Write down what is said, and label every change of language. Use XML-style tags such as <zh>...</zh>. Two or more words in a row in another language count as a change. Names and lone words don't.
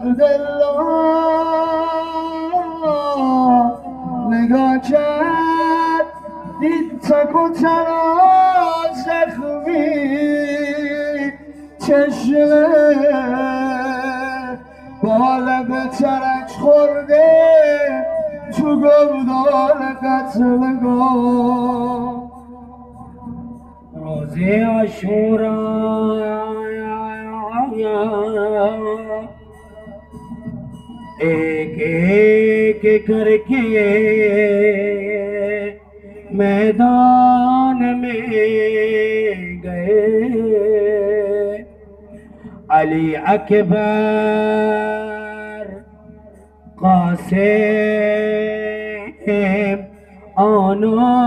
<fa>عبدالله نگاه کرد دید تک و تنها زخمی چشمه با لب ترک خورده تو گردان قتلگاه روزه عاشورا</fa> <ur>ایک ایک کرکے میدان میں گئے علی اکبر قاسم آنو</ur>